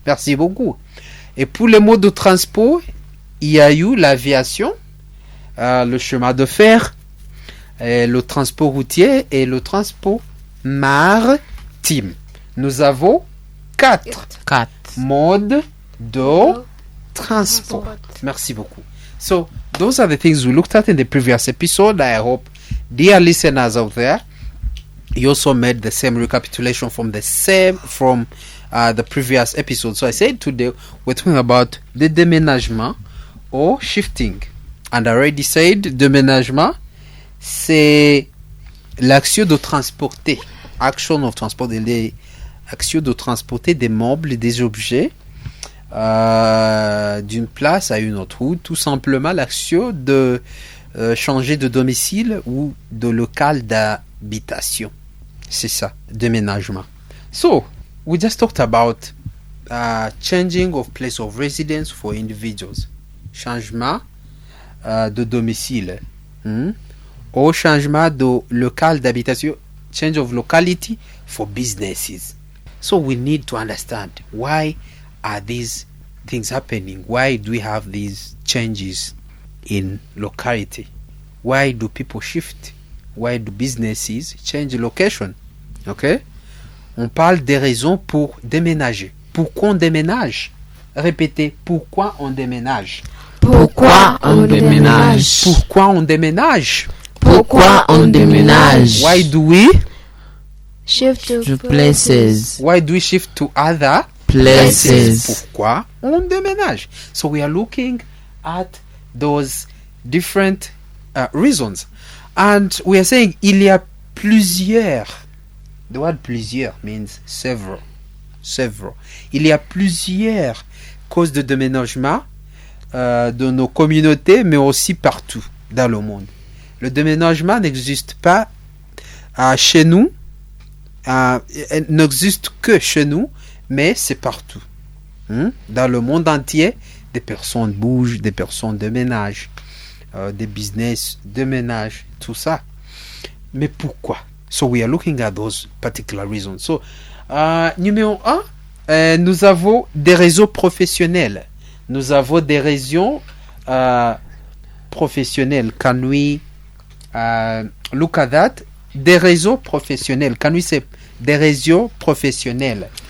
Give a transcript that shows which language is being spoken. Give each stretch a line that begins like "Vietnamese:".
French: Merci beaucoup. Et pour les modes de transport, il y a eu l'aviation, le chemin de fer, le transport routier et le transport maritime. Nous avons quatre modes de transport. Merci beaucoup.
English: So, those are the things we looked at in the previous episode. I hope, dear listeners out there, you also made the same recapitulation from the previous episode. So I said today we're talking about the déménagement or shifting. And I already said
French: déménagement, c'est l'action de transporter.
English: Action of transport,
French: l'action de transporter des meubles et des objets d'une place à une autre, ou tout simplement l'action de changer de domicile ou de local d'habitation. C'est ça, déménagement.
English: So, we just talked about changing of place of residence for individuals.
French: Changement de domicile. Ou changement de local d'habitation.
English: Change of locality for businesses. So we need to understand, why are these things happening? Why do we have these changes in locality? Why do people shift? Why do businesses change location? Ok?
French: On parle des raisons pour déménager. Pourquoi on déménage? Répétez, pourquoi on déménage? Pourquoi on déménage? Pourquoi on déménage? Pourquoi on déménage?
English: Why do we shift to places? Why do we shift to other places?
French: Pourquoi on déménage?
English: So we are looking at those different reasons. And we are saying,
French: il y a plusieurs.
English: The word plusieurs means several. Several.
French: Il y a plusieurs causes de déménagement de nos communautés, mais aussi partout dans le monde. Le déménagement n'existe pas chez nous, n'existe que chez nous, mais c'est partout. Dans le monde entier, des personnes bougent, des personnes déménagent, des business déménagent, tout ça. Mais pourquoi?
English: So we are looking at those particular reasons.
French: So, numéro 1, nous avons des réseaux professionnels. Nous avons des réseaux professionnels.
English: Can we look at that?
French: Des réseaux professionnels.
English: Can we say
French: des réseaux professionnels?